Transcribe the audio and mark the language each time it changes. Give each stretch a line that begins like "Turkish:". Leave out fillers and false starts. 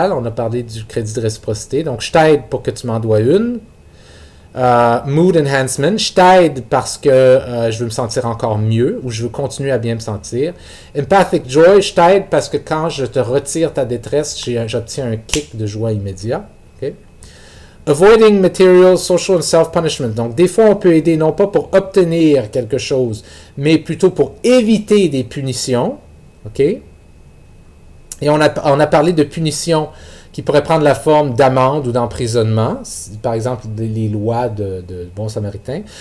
French: On a parlé du crédit de réciprocité. Donc, je t'aide pour que tu m'en dois une. Mood enhancement, je t'aide parce que je veux me sentir encore mieux ou je veux continuer à bien me sentir. Empathic joy, je t'aide parce que quand je te retire ta détresse, j'obtiens un kick de joie immédiat. Okay?
English: Avoiding material, social and self-punishment.
French: Donc, des fois, on peut aider non pas pour obtenir quelque chose, mais plutôt pour éviter des punitions. OK? Et on a parlé de punitions qui pourraient prendre la forme d'amende ou d'emprisonnement, par exemple les lois de Bon Samaritain.